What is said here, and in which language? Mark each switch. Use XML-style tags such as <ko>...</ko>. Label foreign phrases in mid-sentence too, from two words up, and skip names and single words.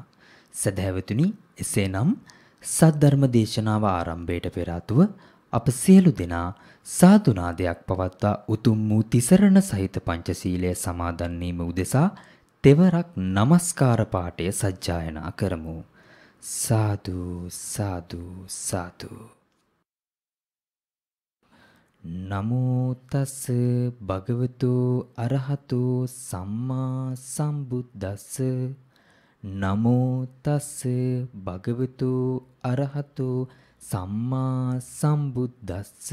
<si>සදහැවතුනි, එසේනම් සද්ධර්ම දේශනාව ආරම්භයට පෙර ආතුව අප සියලු දෙනා සාදුනාදයක් පවත්වා උතුම් වූ තිසරණ සහිත පංචශීලය සමාදන් වීම උදෙසා තෙවරක් නමස්කාර පාඨය සජ්ජායනා කරමු.</si> <pi>සාදු සාදු සාදු. නමෝ තස් භගවතු අරහතු සම්මා සම්බුද්දස්ස. නමෝ තස් භගවතු අරහතු සම්මා සම්බුද්දස්ස.</pi>